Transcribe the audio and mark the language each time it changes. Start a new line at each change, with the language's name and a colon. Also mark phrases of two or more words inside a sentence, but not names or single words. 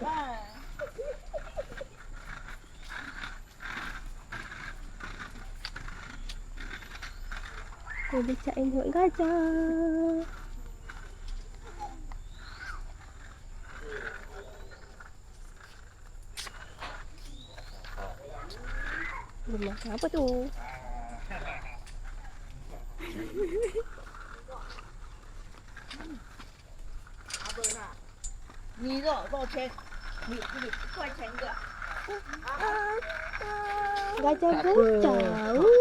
Malay: Becain tengok gajah. Dia makan apa tu?
Chinese: 你多少钱？你1块钱一个。
Malay: Gajah gajah.